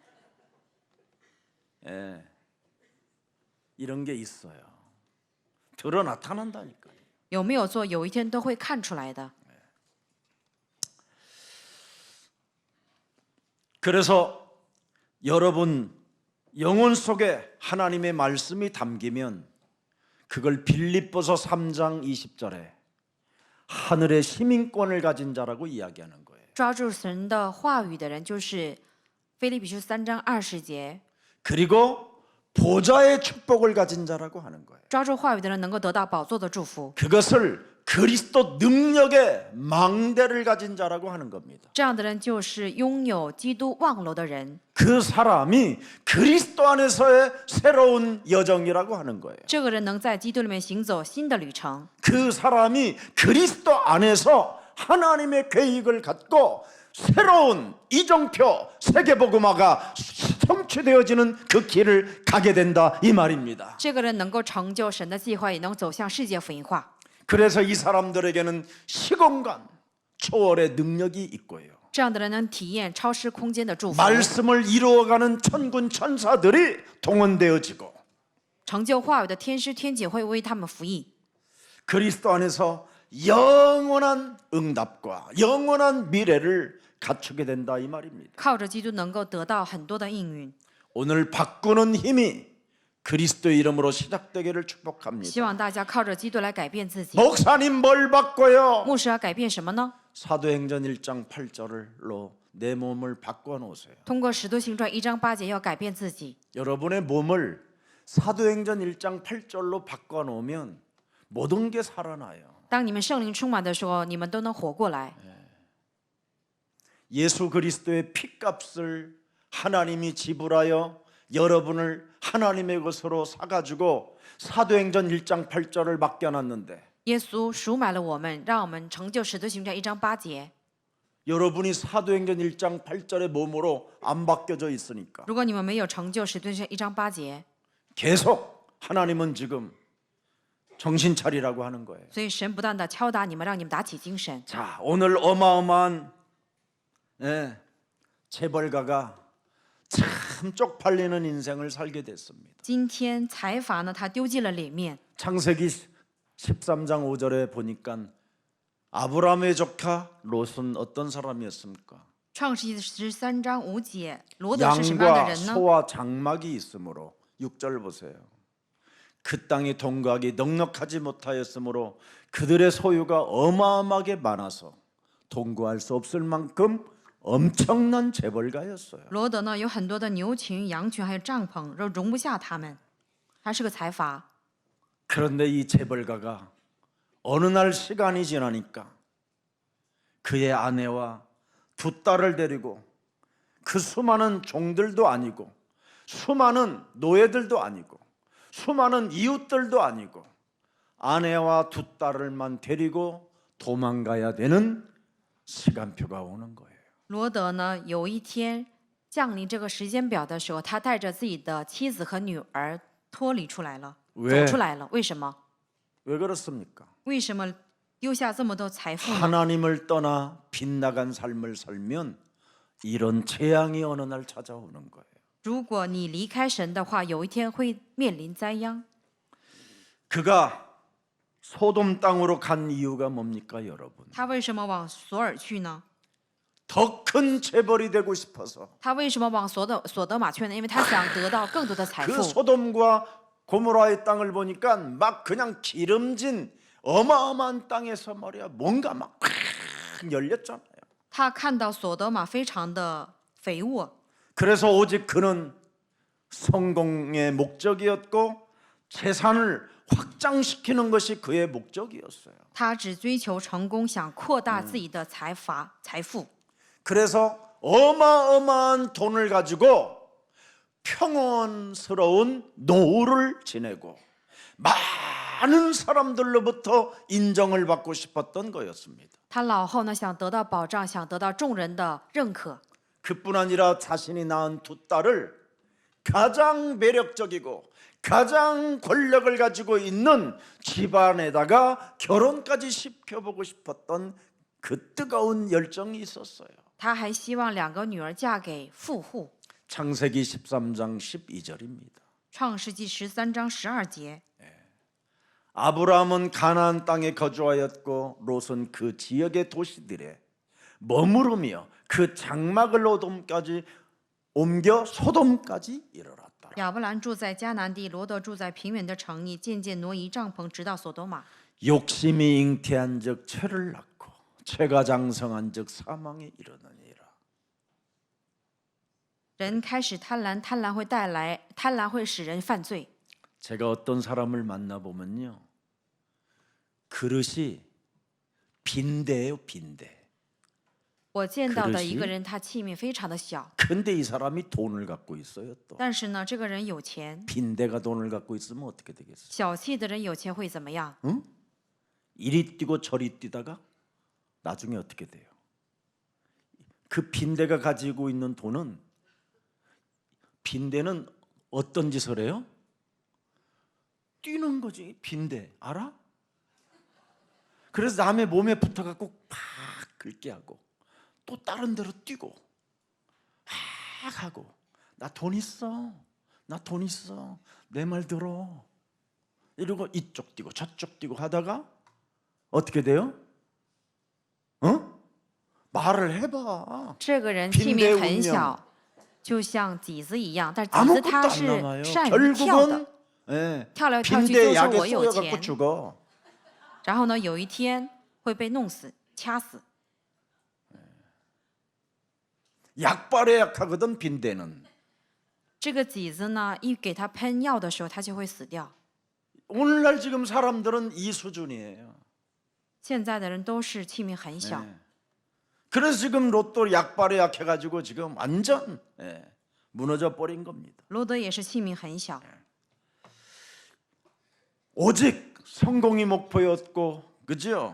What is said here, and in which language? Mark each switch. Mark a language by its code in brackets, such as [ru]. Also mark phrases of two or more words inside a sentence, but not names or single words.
[ko] 예. 이런 게 있어요. 드러 나타난다니까요. [zh] 有没有做，有一天都会看出来的。 [ko] 그래서 여러분 영혼 속에 하나님의 말씀이 담기면 그걸 빌립보서 3장 20절에 하늘의 시민권을 가진 자라고 이야기하는 거예요. [zh] 抓住神的话语的人，就是腓立比书3章20节， [ko] 그리고 보좌의 축복을 가진 자라고 하는 거예요. [zh] 抓住话语的人能够得到宝座的祝福。 [ko] 그것을 그리스도 능력의 망대를 가진 자라고 하는 겁니다. [zh] 这样的人就是拥有基督望楼的人。 [ko] 그 사람이 그리스도 안에서의 새로운 여정이라고 하는 거예요. [zh] 这个人能在基督里面行走新的旅程。 [ko] 그 사람이 그리스도 안에서 하나님의 계획을 갖고 새로운 이정표 세계복음화가 성취되어지는 그 길을 가게 된다 이 말입니다. [zh] 这个人能够成就神的计划，也能走向世界福音化。 [ko] 그래서 이 사람들에게는 시공간 초월의 능력이 있고요. [zh] 这样的人能体验超时空间的祝福， [ko] 말씀을 이루어가는 천군 천사들이 동원되어지고 [zh] 成就话语的天师天姐会为他们服役。 [ko] 그리스도 안에서 영원한 응답과 영원한 미래를 갖추게 된다 이 말입니다. [zh] 靠着基督能够得到很多的应允。 [ko] 오늘 바꾸는 힘이 그리스도의 이름으로 시작되기를 축복합니다. [zh] 希望大家靠着基督来改变自己。 [ko] 목사님 뭘 바꿔요? [zh] 牧师要改变什么呢？ [ko] 사도행전 1장 8절로 내 몸을 바꿔 놓으세요. [zh] 通过使徒行传1章8节要改变自己。 [ko] 여러분의 몸을 사도행전 1장 8절로 바꿔 놓으면 모든 게 살아나요. [zh] 当你们圣灵充满的时候，你们都能活过来。 [ko] 예수 그리스도의 피값을 하나님이 지불하여 여러분을 하나님의 것으로 사가지고 사도행전 1장 8절을 맡겨놨는데 [zh] 耶稣赎买了我们，让我们成就使徒行传1章8节。 [ko] 여러분이 사도행전 1장 8절의 몸으로 안 바뀌어져 있으니까 [zh] 如果你们没有成就使徒行传1章8节， [ko] 계속 하나님은 지금 정신 차리라고 하는 거예요. [zh] 所以神不断的敲打你们，让你们打起精神。 [ko] 자, 오늘 어마어마한 재벌가가 참 쪽팔리는 인생을 살게 됐습니다. [zh] 今天财阀呢，他丢尽了脸面。 [ko] 창세기 13장 5절에 보니까 아브라함의 조카 롯은 어떤 사람이었습니까? [zh] 创世纪13章5节，罗德是什么样的 [ko] 양과 [zh] 人呢？ [ko] 소와 장막이 있으므로 6절 보세요. 그 땅이 동거하기 넉넉하지 못하였으므로 그들의 소유가 어마어마하게 많아서 동거할 수 없을 만큼 엄청난 재벌가였어요. [zh] 罗德呢有很多的牛群、羊群，还有帐篷，容不下他们。他是个财阀。 [ko] 그런데 이 재벌가가 어느 날 시간이 지나니까 그의 아내와 두 딸을 데리고 그 수많은 종들도 아니고 수많은 노예들도 아니고 수많은 이웃들도 아니고 아내와 두 딸을만 데리고 도망가야 되는 시간표가 오는 거예요. [zh] 罗德呢有一天降临这个时间表的时候，他带着自己的妻子和女儿脱离出来了，走出来了。为什么？ [ko] 왜 그렇습니까? [zh] 为什么丢下这么多财富呢？ [ko] 하나님을 떠나 빗나간 삶을 살면 이런 재앙이 어느 날 찾아오는 거예요. [zh] 如果你离开神的话，有一天会面临灾殃。 [ko] 그가 소돔 땅으로 간 이유가 뭡니까, 여러분? [zh] 他为什么往索尔去呢？ [ko] 더 큰 재벌이 되고 싶어서 [zh] 他为什么往索德玛去呢？因为他想得到更多的财 [ko] 그 [zh] 富。 [ko] 소돔과 고모라의 땅을 보니까 막 그냥 기름진 어마어마한 땅에서 말이야 뭔가 막 열렸잖아요. [zh] 他看到索德玛非常的肥沃， [ko] 그래서 오직 그는 성공의 목적이었고 재산을 확장시키는 것이 그의 목적이었어요. [zh] 他只追求成功，想扩大自己的财富。 [ko] 그래서 어마어마한 돈을 가지고 평온스러운 노후를 지내고 많은 사람들로부터 인정을 받고 싶었던 거였습니다. [zh] 他老后呢，想得到保障，想得到众人的认可。 [ko] 그뿐 아니라 자신이 낳은 두 딸을 가장 매력적이고 가장 권력을 가지고 있는 집안에다가 결혼까지 시켜보고 싶었던 그 뜨거운 열정이 있었어요. [zh] 他还希望2个女儿嫁给富户。 [ko] 창세기 13장 12절입니다. [zh] 创世纪13章12节， [ko] 아브라함은 가나안 땅에 거주하였고 롯은 그 지역의 도시들에 머무르며 그 장막을 오돔까지 옮겨 소돔까지 이르렀더라. [zh] 亚伯兰住在迦南地，罗德住在平原的城邑，渐渐挪移帐篷，直到所多玛。 [ko] 욕심이 잉태한즉 죄를 낳고 죄가 장성한즉 사망에 이르느니라. [zh] 人开始贪婪，贪婪会使人犯罪。 [ko] 제가 어떤 사람을 만나보면요, 그릇이 빈대예요, 빈대. [zh] 我见到的一个人，他器皿非常的小， [ko] 근데 이 사람이 돈을 갖고 있어요. 또 [zh] 但是呢，这个人有钱。 [ko] 빈대가 돈을 갖고 있으면 어떻게 되겠어요? [zh] 小气的人有钱会怎么样？ [ko] 이리 뛰고 저리 뛰다가 나중에 어떻게 돼요? 그 빈대가 가지고 있는 돈은, 빈대는 어떤 짓을 해요? 뛰는 거지. 빈대 알아? 그래서 남의 몸에 붙어갖고 팍 긁게 하고 또 다른 데로 뛰고 팍 하고, 나 돈 있어, 나 돈 있어, 내 말 들어, 이러고 이쪽 뛰고 저쪽 뛰고 하다가 어떻게 돼요? 말을 해봐. [zh] 这个人器皿很小，就像几子一样，但是几子 [ko] 아무것도 [zh] 他 [ko] 안 [zh] 是 [ko] 남아요. [zh] 善于跳的， [ko] 결국은 예, [zh] 跳来跳去 [ko] 빈대 [zh] 就说 [ko] 약에 [zh] 我有 [ko] 쏘여갖고 [zh] 钱， [ko] 죽어. [zh] 然后呢，有一天会被弄死、掐死。 [ko] 약발에 약하거든 빈대는. [zh] 这个几子呢，一给他喷药的时候，他就会死掉。 [ko] 오늘날 지금 사람들은 이 수준이에요. [zh] 现在的人都是器皿很小， [ko] 예. 그래서 지금 롯도 약발에 약해가지고 지금 완전 무너져 버린 겁니다. [zh] 罗德也是器皿很小。 [ko] 오직 성공이 목표였고, 그죠?